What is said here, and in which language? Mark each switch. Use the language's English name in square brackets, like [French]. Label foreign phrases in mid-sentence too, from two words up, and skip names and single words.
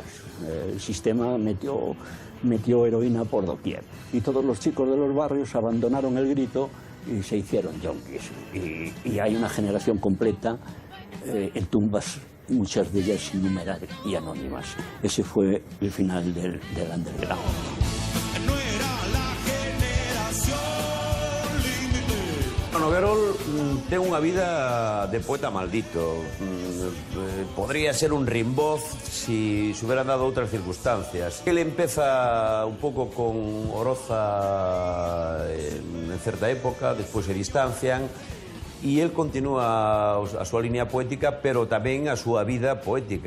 [Spanish] El sistema metió heroína por doquier. Y todos los chicos de los barrios abandonaron el grito y se hicieron yonkis. Y hay una generación completa en tumbas, muchas de ellas sin numerar y anónimas. Ese fue el final del underground. [Galician] Noguerol ten unha vida de poeta maldito. [Spanish] Podría ser un Rimbaud si se hubieran dado outras circunstancias. [Galician] Él empeza un pouco con Oroza en certa época, despois se distancian, e él continúa a súa línea poética, pero tamén a súa vida poética.